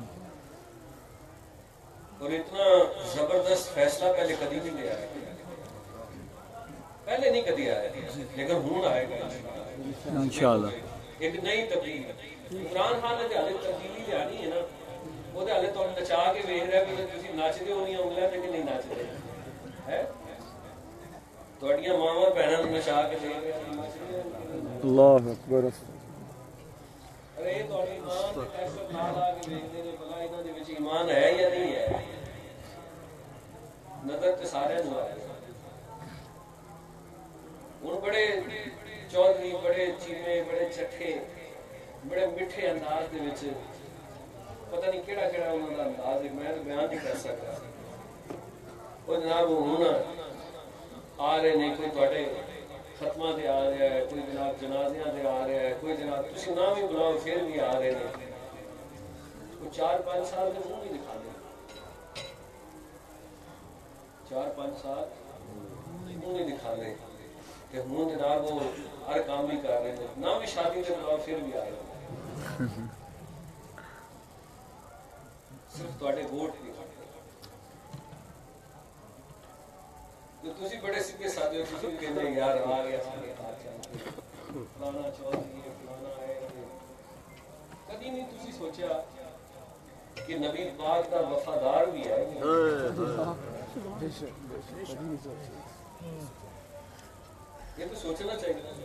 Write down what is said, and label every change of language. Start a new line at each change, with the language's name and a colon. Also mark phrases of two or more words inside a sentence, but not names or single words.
Urdu: اور اتنا زبردست فیصلہ پہلے کبھی نہیں لیا ہے، پہلے نہیں کبھی آیا لیکن ہوں آئے گا انشاءاللہ۔
Punjabi: ایک نئی تبدیلی، عمران خان نے حالے تبدیلی لانی ہے نا، وہ حالے تو نچا کے ویکھ رہا ہے کہ تسی نچدے ہو نہیں انگلیاں تے کہ نہیں نچدے ہے، تہاڈیاں ماواں بہناں نوں نچا کے ویکھ رہے ہیں،
Arabic: اللہ اکبر۔
Punjabi: ارے یہ تہاڈی ماں تے کیسے نال آ کے ویکھدے نے بھلا انہاں دے وچ ایمان ہے یا نہیں ہے، نظر تے سارے نوں آئے۔ ان بڑے چودھری، بڑے چیمے، بڑے چٹھے، بڑے میٹھے انداز دے وچ پتہ نہیں کیڑا کیڑا انہاں دا انداز ہے، میں تو بیان نہیں کر سکتا۔ وہ جناب ہن آ رہے نے، کوئی تہاڈے ختماں تے آ رہا ہے، کوئی جناب جنازیاں تے آ رہا ہے، کوئی جناب تسی نہ بھی بلاؤ پھر بھی آ رہے نے، کوئی 4-5 سال دے منہ نہیں دکھا دے، 4-5 سال منہ نہیں دکھا دے کہ ہوں جناب وہ ہر کام بھی کر رہے ہیں، نہ بھی شادی کے بلاؤ پھر بھی آ رہے ہیں، صرف تہاڈے ووٹ نہیں کھاتے۔ جو تسی بڑے سیدھے سادے ہو، تسی کہندے یار آ گیا سارے ہاتھ چل کے فلانا چودھری ہے، فلانا ہے، کبھی نہیں تسی سوچا کہ نبی پاک کا وفادار بھی ہے، یہ تو سوچنا چاہیے۔